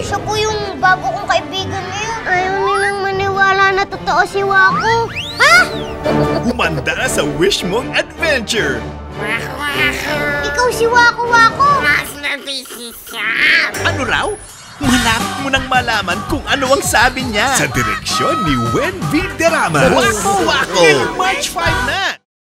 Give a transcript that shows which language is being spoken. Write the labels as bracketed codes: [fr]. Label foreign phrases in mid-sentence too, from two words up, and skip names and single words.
[tl] Siya po yung bago kong kaibigan ngayon. Ayaw nilang maniwala na totoo si Wako. Ha? Humanda na sa wish mong adventure. Ikaw si Wako Wako. Ano raw? Malapit mo nang malaman kung ano ang sabi niya. Sa direksyon ni Wen V. Derrama. Wako Wako! March 5 na!